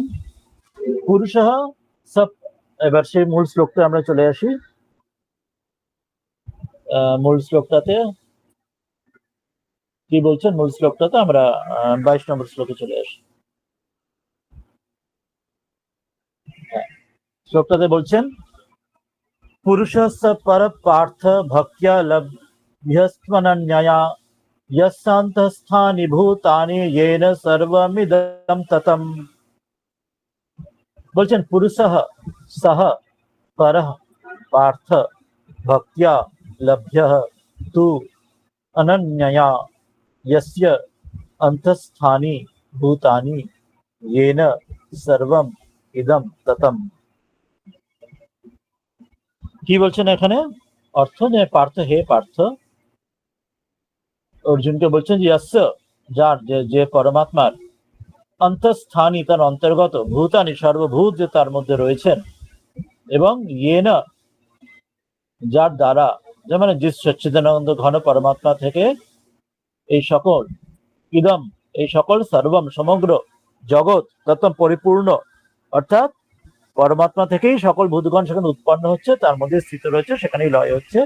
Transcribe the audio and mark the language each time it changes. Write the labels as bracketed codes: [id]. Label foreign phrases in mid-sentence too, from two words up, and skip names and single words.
[bn] পুরুষ সব, এবার সেই মূল শ্লোকটা আমরা চলে আসি, মূল শ্লোকটাতে কি বলছেন, মূল শ্লোকটাতে আমরা 22 নম্বর শ্লোকে চলে আসি। শ্লোকটাতে বলছেন [sa] পুরুষः स पर पार्थ भक्त्या लभ्यस्त्वनन्यया यस्यान्तःस्थानि भूतानि येन सर्वमिदं ततम्। বলছেন পুরুষः सः परः पार्थ भक्त्या लभ्यः तु अनन्यया यस्य अंतःस्थानि भूतानि येन सर्वम इदम ततम। [bn] কি বলছেন এখানে? অর্থ যে পার্থ, হে পার্থ, অর্জুনকে বলছেন যে यस्य, যার, যে পরমাত্মার, অন্তঃস্থানী, তার অন্তর্গত, ভূতানি, সর্বভূত যে তার মধ্যে রয়েছেন, এবং ইয়েনা, যার দ্বারা, যেমন যে সচ্চিদানন্দ ঘন পরমাত্মা থেকে এই সকল, ইদম, এই সকল, সর্বম, সমগ্র, জগৎ, তত্ত্ব, পরিপূর্ণ, অর্থাৎ পরমাত্মা থেকেই সকল ভূতগণ সেখানে উৎপন্ন হচ্ছে, তার মধ্যে স্থিত রয়েছে, সেখানেই লয় হচ্ছে।